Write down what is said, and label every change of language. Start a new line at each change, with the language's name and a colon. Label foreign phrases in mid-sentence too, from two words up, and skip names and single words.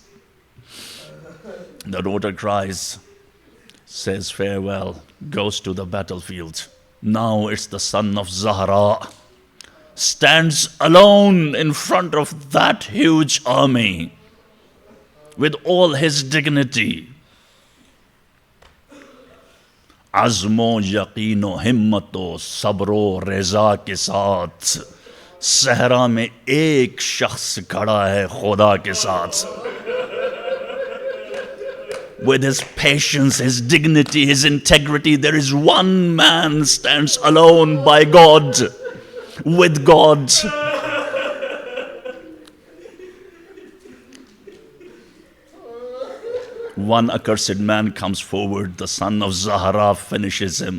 English: The daughter cries, says farewell, goes to the battlefield. Now it's the son of Zahra, stands alone in front of that huge army with all his dignity.
Urdu: عزم و یقین و ہمت و صبر و رضا کے ساتھ صحرا میں ایک شخص کھڑا ہے خدا کے ساتھ.
English: With his patience, his dignity, his integrity, there is one man stands alone by God, with God. One accursed man comes forward, the son of Zahra finishes him.